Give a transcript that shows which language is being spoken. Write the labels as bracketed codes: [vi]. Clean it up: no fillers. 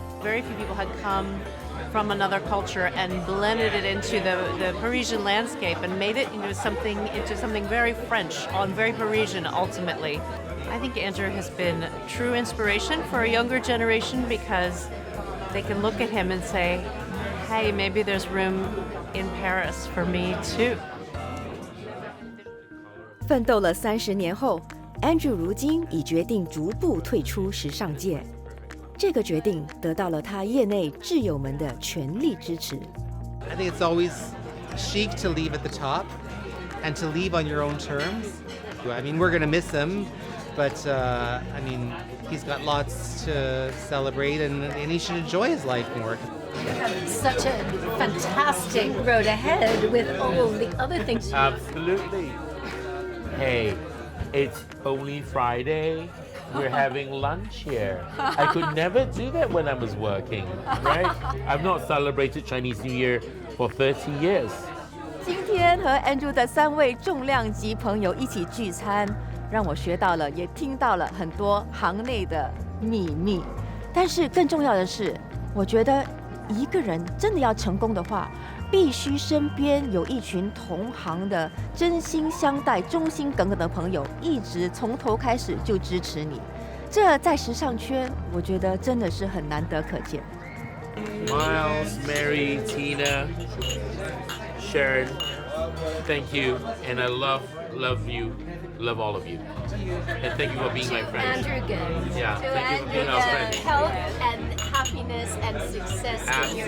[en] Very few people had come from another culture and blended it into the Parisian landscape and made it into something very French, very Parisian ultimately. I think Andrew has been a true inspiration for a younger generation because they can look at him and say, hey, maybe there's room in Paris for me too. [zh] 奋斗了30年后 ，Andrew 如今已决定逐步退出时尚界。这个决定得到了他业内挚友们的全力支持。 [en] I think it's always chic to leave at the top and to leave on your own terms. I mean, we're going to miss him, but I mean, he's got lots to celebrate and he should enjoy his life more. Such a fantastic road ahead with all the other things. Absolutely. Hey, it's only Friday. We're having lunch here. I could never do that when I was working, right? I've not celebrated Chinese New Year for 30 years. [zh] 今天和 Andrew 的3位重量级朋友一起聚餐，让我学到了，也听到了很多行内的秘密。但是更重要的是，我觉得一个人真的要成功的话，必须身边有一群同行的真心相待、忠心耿耿的朋友，一直从头开始就支持你。这在时尚圈，我觉得真的是很难得可见。 [en] Miles, Mary, Tina, Sharon, thank you, and I love you, love all of you, and thank you for being my friend. Andrew Gunn. Yeah, thank you for being our friend. Health and happiness and success in your